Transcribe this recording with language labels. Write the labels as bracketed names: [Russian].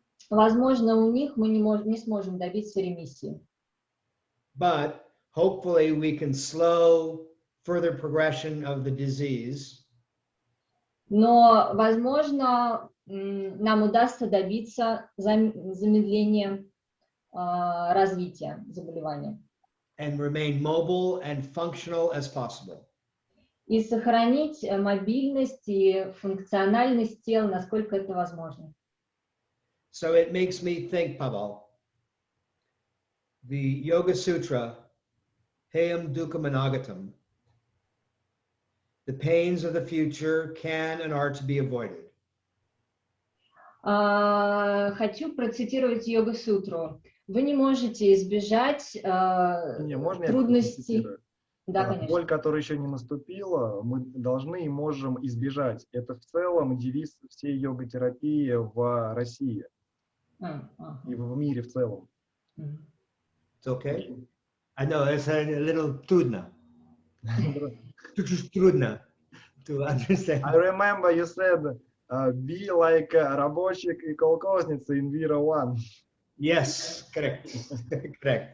[Russian] Возможно, у них мы не сможем добиться ремиссии. [English] But hopefully we can slow further progression of the disease. [Russian] Но, возможно, нам удастся добиться замедления развития заболевания. [English] And remain mobile and functional as possible. [Russian] И сохранить мобильность и функциональность тела, насколько это возможно. [English] So it makes me think, Pavel, the Yoga Sutra, Heyam Dukkam Anagatam, the pains of the future can and are to be avoided. [Russian] Хочу процитировать Йога-сутру. Вы не можете избежать трудностей. Да, конечно. Боль, которая еще не наступила, мы должны и можем избежать. Это в целом девиз всей йога-терапии в России и в мире в целом. [English] It's okay? I know it's a little [Russian] трудно. Трудно [English] to understand. I remember you said, be like Рабочий и Колхозница in Vira 1. Yes, correct. Correct.